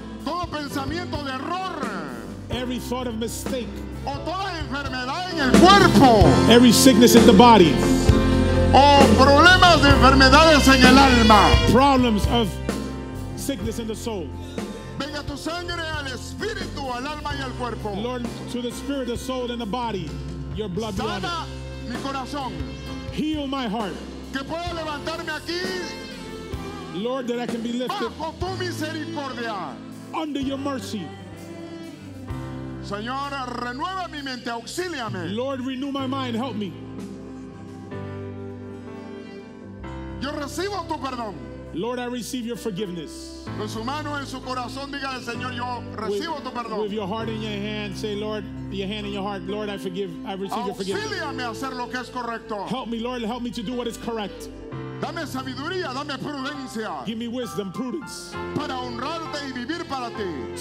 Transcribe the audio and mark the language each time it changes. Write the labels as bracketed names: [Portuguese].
[Spanish] todo pensamiento de error [English] every thought of mistake, [Spanish] o toda enfermedad en el cuerpo [English] every sickness in the body, [Spanish] o problemas de enfermedades en el alma. [English] problems of sickness in the soul. [Spanish] Venga tu sangre al espíritu, al alma y al cuerpo. [English] Lord, to the spirit, the soul, and the body, your blood be on it. [Spanish] Sana mi corazón, [English] Heal my heart, [Spanish] que pueda levantarme aquí [English] Lord, that I can be lifted [Spanish] bajo tu misericordia. [English] under your mercy. [Spanish] Señor, renueva mi mente, auxíliame. [English] Lord, renew my mind, help me. [Spanish] Yo recibo tu perdón. [English] Lord, I receive your forgiveness. [Spanish] Con su mano en su corazón, dígale, Señor, yo recibo tu perdón. [English] With your heart in your hand, say, Lord, your hand in your heart, Lord, I receive your forgiveness. [Spanish] Auxíliame a hacer lo que es correcto. [English] Help me, Lord, help me to do what is correct. [Spanish] Dame sabiduría, dame prudencia [English] Give me wisdom, prudence, [Spanish] para honrarte y vivir para ti.